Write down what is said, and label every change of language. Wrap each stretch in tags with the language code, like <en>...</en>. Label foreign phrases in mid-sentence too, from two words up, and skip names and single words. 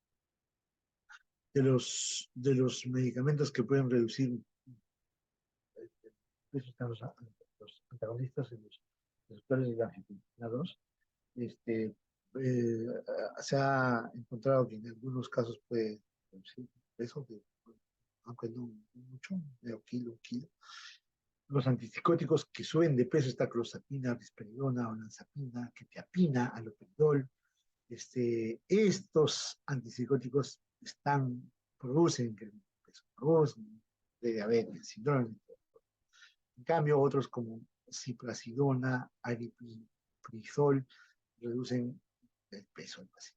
<es>De los medicamentos que pueden reducir peso están los antagonistas en los receptores de la angiotensina 2. Este, eh, Se ha encontrado que en algunos casos puede reducir peso, aunque no mucho, medio kilo, un kilo. Los antipsicóticos que suben de peso está clozapina, risperidona, olanzapina, quetiapina, haloperidol. Estos antipsicóticos producen incremento de peso, producen de diabetes, síndrome. En cambio, otros como ciprasidona, aripiprazol reducen el peso del paciente.</es>